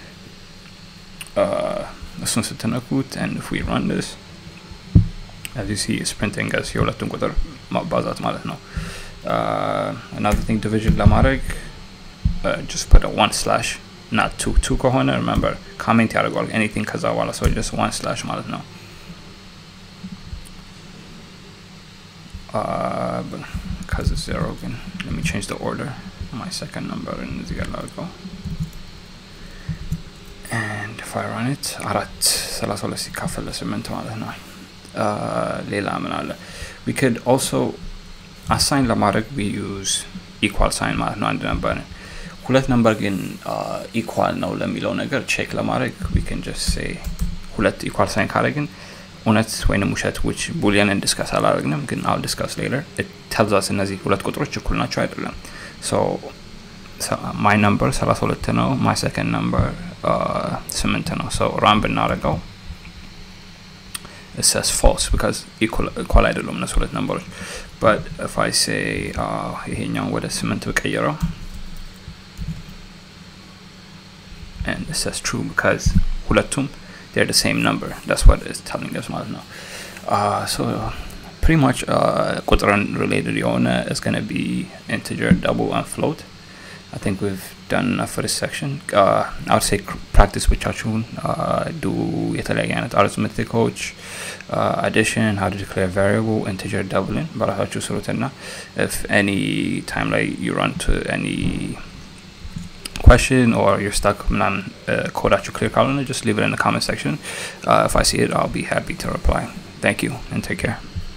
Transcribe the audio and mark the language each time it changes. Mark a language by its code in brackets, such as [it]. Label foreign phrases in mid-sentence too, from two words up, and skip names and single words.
[am] እሱን ስትነኩት [en] and if we run this as you see it's printing as [am] የሁለቱን ቁጥር ማባዛት ማለት ነው [en] another thing division ለማድረግ just put a 1/ not 2 ከሆነ remember comment ያደርጋል anything [am] ከዛ በኋላ [en] so just 1/ [am] ማለት ነው [en] because it's 0 again let me change the order my second number in [am] እዚህ ጋር ላድርገው [en] and if I run it [am] 32 ሲካፈል ለ8 ማለት ነው ሌላ ምን አለ [en] we could also assign [am] ለማድረግ [en] we use equal sign [am] ማለት ነው አንድ ነበር ሁለት ነምበር ግን equal ነው ለሚለው ነገር ቼክ ለማድረግ [en] we can just say [am] ሁለት [en] equal sign [am] ካደረግን እውነት ወይንም ውሸት [en] which boolean discuss [am] አላደረግንም ግን [en] I'll discuss later it tells us [am] እነዚህ ሁለት ቁጥሮች እኩል ናቸው አይደለም [en] so my number [am] 32 ነው [en] my second number [am] 8 ነው so run ብናደርገው [en] it says false because equal [am] አይደሉም እነሱ ሁለት numbers. [en] But if I say [am] ይሄኛው ወደ 8 ብቀይረው, [en] and it says true because ሁለቱም they're the same number. That's what it's telling us [am] ማለት ነው. [en] So pretty much ቁጥርን related የሆነ is going to be integer, double and float. I think we've done enough for this section. I would say practice ብቻችሁን do [am] የተለያየ አይነት [en] arithmetic addition, how to declare variable, integer, doubling [am] በራሳችሁ ስሩትና [en] if any time like you run to any question or you're stuck [am] ምናምን ኮዳችሁ [en] clear ካልሆነ just leave it in the comment section. If I see it, I'll be happy to reply. Thank you and take care.